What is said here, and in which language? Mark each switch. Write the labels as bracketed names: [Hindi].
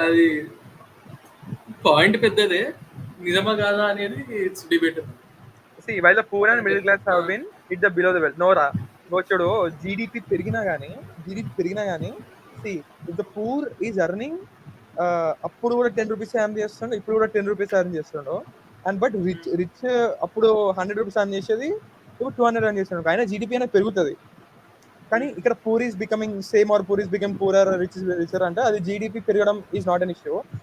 [Telugu] అది పాయింట్ పెద్దదే, నిజమా కాదా అనేది [English] It's debate. See, while the poor and middle class have been hit the below the belt. [Telugu] No, చూడు, జీడిపి పెరిగినా కానీ see, [English] if the poor is earning, [Telugu] అప్పుడు కూడా 10 రూపీస్ ఎర్న్ చేస్తుండో, ఇప్పుడు కూడా 10 rupees earn చేస్తుండో. And but rich అప్పుడు 100 rupees earn చేసేది, ఇప్పుడు 200 ఎర్న్ చేస్తుండో. అయినా జీడిపి అనేది పెరుగుతుంది. కానీ ఇక్కడ [English] poor is becoming same or poor is become poorer, rich richer [Telugu] అంటే అది జీడిపి పెరగడం [English] Is not an issue.